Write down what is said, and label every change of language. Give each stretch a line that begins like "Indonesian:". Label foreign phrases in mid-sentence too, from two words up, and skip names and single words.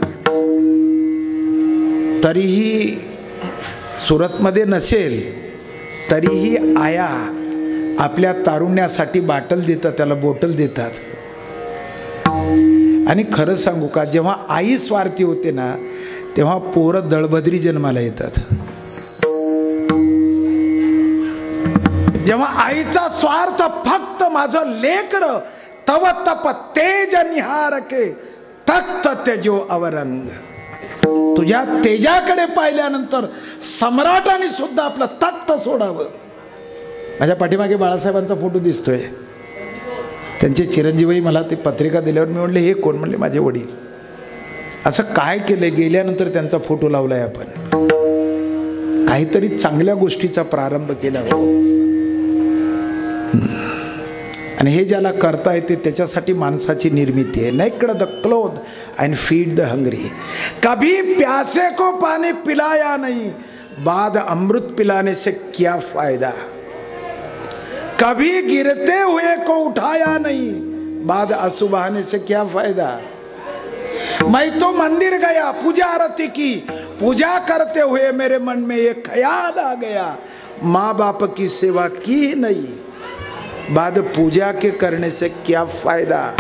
Marathi: तरीही सुरतमध्ये नसेल तरीही आया आपल्या तारुण्यासाठी बाटल देतात, त्याला बोटल देतात. आणि खरं सांगू का, जेव्हा आई स्वार्थी होते ना तेव्हा पोरं दळभद्री जन्माला येतात. जेव्हा आईचा स्वार्थ फक्त माझं लेकर
Hindi: तव तप तेज निहारके तख्त तेजो अवरंग.
Marathi: तुझ्या तेजाकडे पाहिल्यानंतर सम्राटाने सुद्धा आपलं तख्त सोडावं. माझ्या पाठीमागे बाळासाहेबांचा फोटो दिसतोय. त्यांचे चिरंजीवही मला ती पत्रिका दिल्यावर मी म्हणले हे कोण? म्हणले माझे वडील. असं काय केलंय? गेल्यानंतर त्यांचा फोटो लावलाय आपण. काहीतरी चांगल्या गोष्टीचा प्रारंभ केला हो. आणि हे ज्याला करता येते त्याच्यासाठी माणसाची निर्मिती आहे.
English: naked the cloth and feed the hungry.
Hindi: कभी प्यासे को पानी पिलाया नहीं, बाद अमृत पिलाने से क्या फायदा. कभी गिरते हुए को उठाया नहीं, बाद आंसू बहाने से क्या फायदा. मैं तो मंदिर गया, पूजा आरती की, पूजा करते हुए मेरे मन में एक ख्याल आ गया, माँ बाप की सेवा की नहीं, बाद पूजा के करने से क्या फायदा.